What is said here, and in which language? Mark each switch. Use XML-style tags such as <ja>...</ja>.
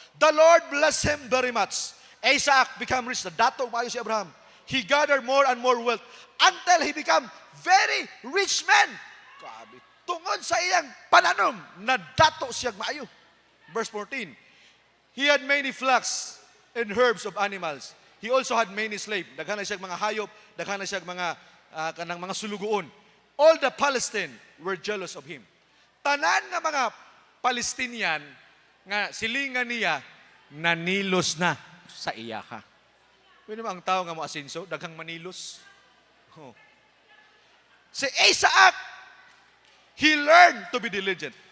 <en>The Lord blessed him very much. Isaac became rich.</en> <ceb>Dato maayo si Abraham.</ceb> <en>He gathered more and more wealth until he became very rich man. Grabe.</en> <ceb>Tungod sa iyang pananom, na dato siyang maayo. Verse 14.</ceb> <en>He had many flocks and herds of animals. He also had many slaves.</en> <ceb>Daghan na siyang mga hayop, daghan na siyang mga kanang mga sulugoon.</ceb> <en>All the Palestinians were jealous of him.</en> <ceb>Tanan nga mga Palestinian nga silingan niya nanilos na sa iya ka. Pwede ang tao nga mo asinso, daghang manilos. Oh.</ceb> <en>Si Isaac, he learned to be diligent.</en>